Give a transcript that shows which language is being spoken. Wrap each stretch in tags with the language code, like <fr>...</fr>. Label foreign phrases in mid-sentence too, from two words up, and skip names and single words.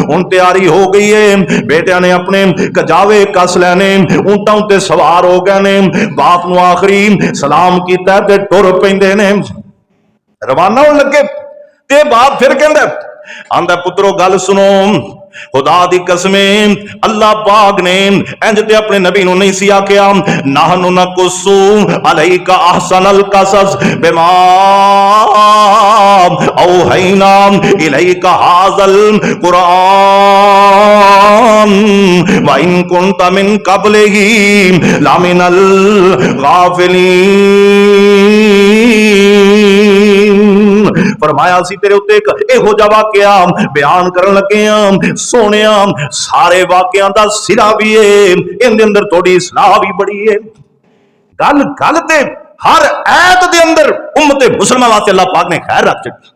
<pa>ہن تیاری ہو گئی ہے، بیٹیاں نے اپنے کجاوے کس لینے، اونٹاں اتے سوار ہو گئے نے، باپ نوں آخری سلام کیتا تے ٹر پیندے نے، روانہ ہون لگے. تے باپ فیر کہندا آندا پترو گل سنو، خدا دی قسمیں اللہ پاک نے انج تے اپنے نبی نوں نہیں سی آکھیا,</pa> <ar>نحن نقص عليك أحسن القصص بما أوحينا إليك هذا القرآن وإن كنت من قبله لمن الغافلين.</ar> <pa>فرمایا سی تیرے اتے اک ایہو جیہا واقعہ بیان کرن لگے ہاں، سوہنیا سارے واقعیاں دا سرا بھی ہے، ایہدے اندر تھوڑی صلاح بھی بڑی ہے. گل گل تے ہر آیت دے اندر امت مسلمان واسطے اللہ پاک نے خیر رکھ چھڈی.</pa>